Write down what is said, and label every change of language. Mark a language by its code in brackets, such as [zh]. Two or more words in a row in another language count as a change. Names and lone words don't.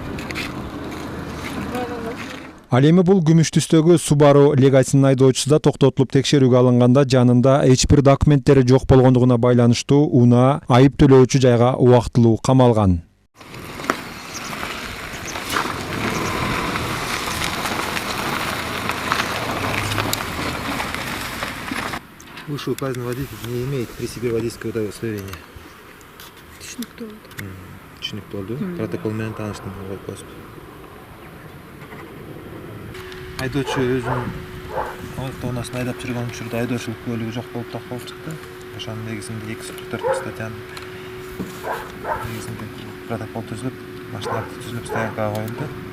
[ky] Ал эми бул күмүш түстөгү Subaru Legacy'нын айдоочусу да токтотулуп текшерүүгө алынганда жанында эч бир документтери жок болгондугуна байланыштуу унаа айып төлөөчү жайга убактылуу камалган. [ru] Вышеуказанный водитель не имеет при себе водительского удостоверения. [ky] Түшүнүктүү болду. Түшүнүктүү болду. Протокол менен тааныштырып коюп коесузбу. Айдоочу өзүнүн автоунаасын айдап жүргөн учурда айдоочулук куәлиги жок болуп такталып чыкты. Ошонун негизинде 244 статьянын негизинде протокол түзүлүп, машина түзүлүп стоянкага коюлду.